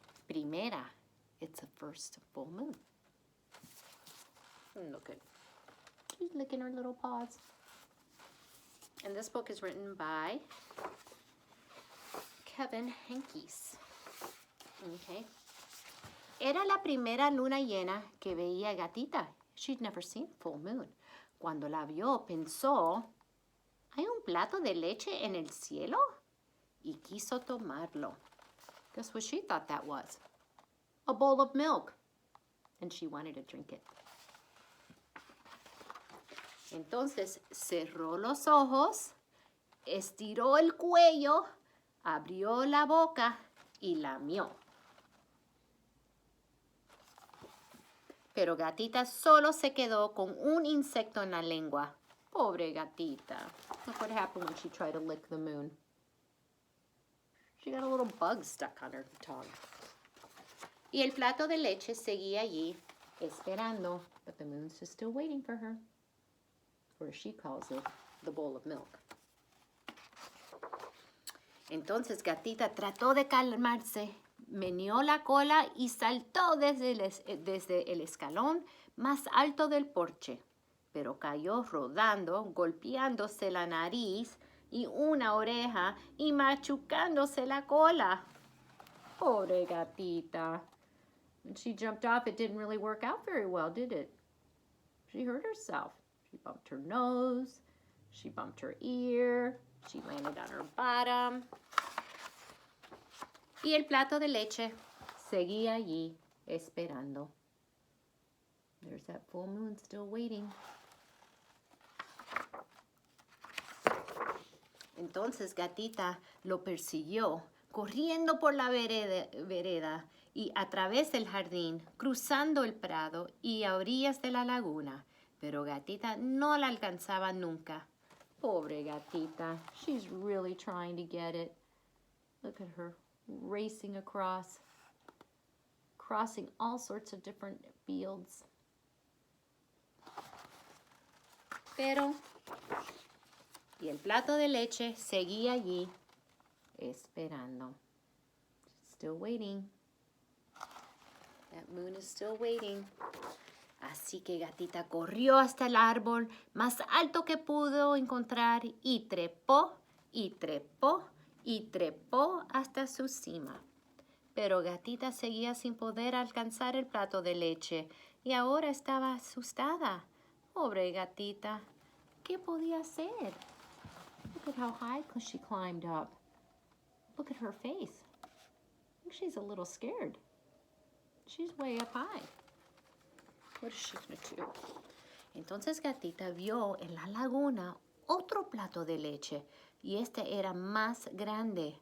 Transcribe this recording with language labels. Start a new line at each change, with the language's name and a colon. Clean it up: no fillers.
Spanish: Primera,
English: it's a first full moon. Look at, she's licking her little paws. And this book is written by Kevin Henkes. Okay.
Spanish: Era la primera luna llena que veía Gatita.
English: She'd never seen full moon.
Spanish: Cuando la vio, pensó, ¿hay un plato de leche en el cielo? Y quiso tomarlo.
English: Guess what she thought that was? A bowl of milk. And she wanted to drink it.
Spanish: Entonces cerró los ojos, estiró el cuello, abrió la boca y lamió. Pero Gatita solo se quedó con un insecto en la lengua Pobre gatita.
English: Look what happened when she tried to lick the moon. She got a little bug stuck on her tongue.
Spanish: Y el plato de leche seguía allí, esperando,
English: but the moon's just still waiting for her. Or as she calls it, the bowl of milk.
Spanish: Entonces Gatita trató de calmarse, meneó la cola y saltó desde el escalón más alto del porche, pero cayó rodando, golpeándose la nariz y una oreja y machucándose la cola. Pobre Gatita.
English: When she jumped off, it didn't really work out very well, did it? She hurt herself. She bumped her nose, she bumped her ear, she landed on her bottom.
Spanish: Y el plato de leche seguía allí, esperando.
English: There's that full moon still waiting.
Spanish: Entonces Gatita lo persiguió, corriendo por la vereda y a través del jardín, cruzando el prado y a orillas de la laguna. Pero Gatita no la alcanzaba nunca. Pobre Gatita.
English: She's really trying to get it. Look at her racing across, crossing all sorts of different fields.
Spanish: Pero, y el plato de leche seguía allí, esperando.
English: Still waiting. That moon is still waiting.
Spanish: Así que Gatita corrió hasta el árbol más alto que pudo encontrar y trepó, y trepó, y trepó hasta su cima. Pero Gatita seguía sin poder alcanzar el plato de leche y ahora estaba asustada. Pobre Gatita, ¿qué podía hacer?
English: Look at how high she climbed up. Look at her face. I think she's a little scared. She's way up high. What is she gonna do?
Spanish: Entonces Gatita vio en la laguna otro plato de leche y este era más grande.